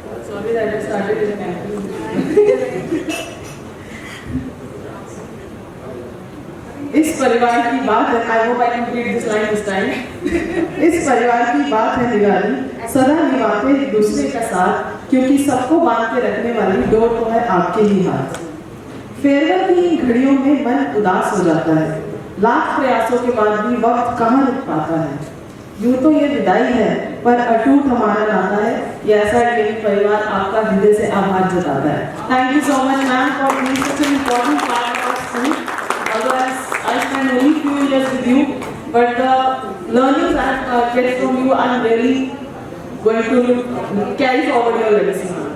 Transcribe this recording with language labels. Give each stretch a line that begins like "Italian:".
English: Sorry that I started in a
Hindi: इस परिवार की बात है.
English: I hope I complete this line this time.
Hindi: इस परिवार की बात है निराली, सदा निभाते एक दूसरे का साथ, क्योंकि सबको बांध के रखने वाली डोर तो है आपके ही हाथ. फेयरवेल की इन घड़ियों में मन उदास हो जाता है. लाख प्रयासों के बाद भी वक्त कहाँ रुक पाता है. यूं तो ये विदाई है, पर अटूट हमारा नाता है. ये ऐसा डेली परिवार आपका हृदय से आभार जताता है.
English: Thank you so much ma'am for being such an important part of school. Otherwise, I spent only few years with you, but the learnings I get from you, I'm really going to carry forward your legacy.